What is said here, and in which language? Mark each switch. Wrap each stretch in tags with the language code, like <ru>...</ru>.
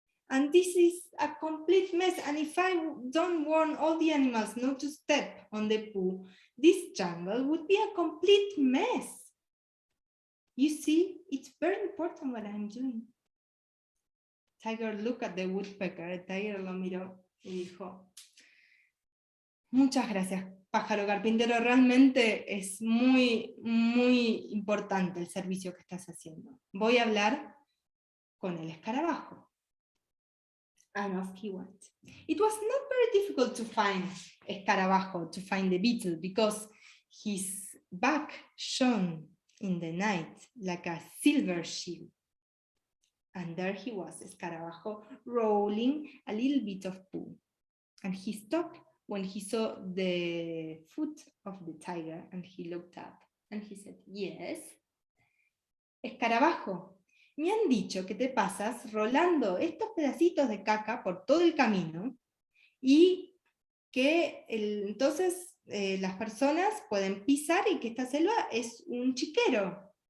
<en>And this is a complete mess. And if I don't warn all the animals not to step on the poo, this jungle would be a complete mess. You see, it's very important what I'm doing. Tiger looked at the woodpecker.</en> <es>El tiger lo miró y dijo, muchas gracias, pájaro carpintero, realmente es muy, muy importante el servicio que estás haciendo. Voy a hablar con el escarabajo.</es> <en>And off he went. It was not very difficult to find escarabajo, to find the beetle, because his back shone in the night like a silver shield. And there he was, escarabajo, rolling a little bit of poo. And he stopped when he saw the foot of the tiger, and he looked up and he said, yes.</en> <es>Escarabajo, me han dicho que te pasas rolando estos pedacitos de caca por todo el camino y que entonces las personas pueden pisar y que esta selva es un chiquero.</es>